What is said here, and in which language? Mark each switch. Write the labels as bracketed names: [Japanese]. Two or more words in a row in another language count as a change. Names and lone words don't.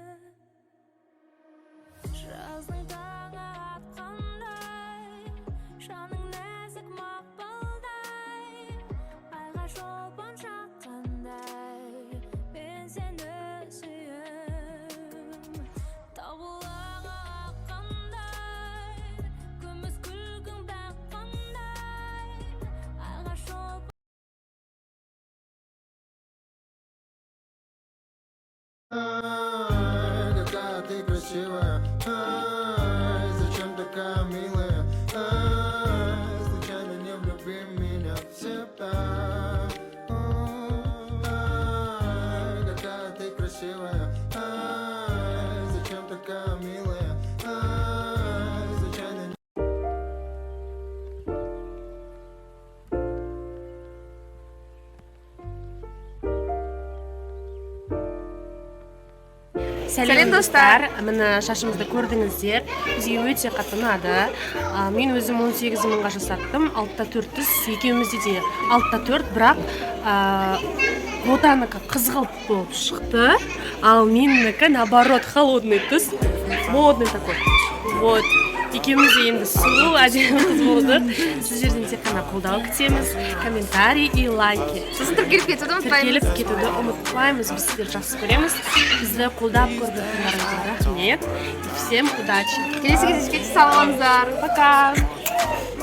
[Kazakh] Жаздың таңы атқандай, жаның нәзік мақпалдай, айға шолпан шаққандай, мен сені сүйем. Тауылағы аққандай, күміс күлкің баққандай, айға шолпан. [Russian] Какая ты красивая, зачем такая милая, случайно не влюби меня в себя. Какая ты красивая, зачем такая милая, случайно не... [Kazakh] Сәлем достар! Міне шашымызды көрдіңіздер. Бізге өте қатты ұнады. Мен өзім 18 мыңға жасаттым. 6-4 түс. Екеумізде де 6-4, бірақ Ботанікі қызғылт болып шықты. Ал менікі [Russian] наоборот холодный [Kazakh] түс. [Russian] Модный такой. Вот. [Kazakh] Екеумізде енді сұлу, әдемі қыз болдық. Сіздерден тек қана қолдау күтеміз. [Russian] Комментарий и лайки. [Kazakh] Сосын тіркеліп кетуді ұмытпаймыз. Тіркеліп кетуді ұмытпаймыз. Біз сіздерді жақсы көреміз. Бізді қолдап көргендеріңізге рахмет. [Russian] Всем удачи. [Kazakh] Келесі кездескенше сау болыңыздар. Пока.